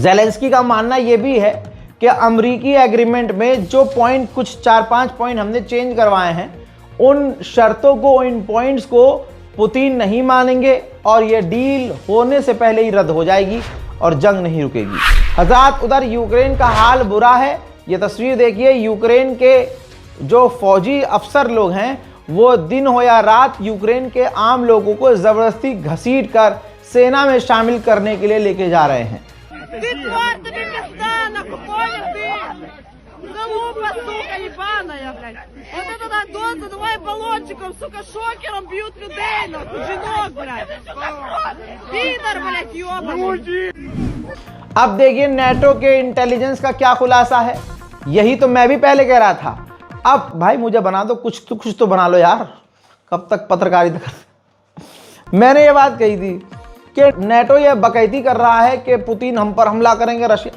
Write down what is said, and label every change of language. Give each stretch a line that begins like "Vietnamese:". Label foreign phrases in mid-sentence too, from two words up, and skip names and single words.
Hindi: जेलेंस्की का मानना यह भी है कि अमेरिकी एग्रीमेंट में जो पॉइंट, कुछ 4-5 पॉइंट हमने चेंज करवाए हैं, उन शर्तों को, इन पॉइंट्स को पुतिन नहीं मानेंगे और यह डील होने से पहले ही रद्द हो जाएगी और जंग नहीं रुकेगी। हज़रात, उधर यूक्रेन का हाल बुरा है। ये तस्वीर देखिए, यूक्रेन के जो फौजी अफसर लोग हैं वो दिन हो या रात यूक्रेन के आम लोगों को ज़बरदस्ती घसीट कर सेना में शामिल करने के लिए लेके जा रहे हैं।
Russian: Залупа, сука, ебаная, блядь. Вот это доза, давай баллончиком, сука, шокером бьют людей, нахуй, жінок, блядь. Пидор, блядь, ёбаный.
Hindi: अब देखिए नेटो के इंटेलिजेंस का क्या खुलासा है। यही तो मैं भी पहले कह रहा था। अब भाई मुझे बना दो, कुछ तो बना लो यार, कब तक पत्रकारिता कर। मैंने ये बात कही थी कि नेटो ये बकैती कर रहा है कि पुतिन हम पर हमला करेंगे, रशिया।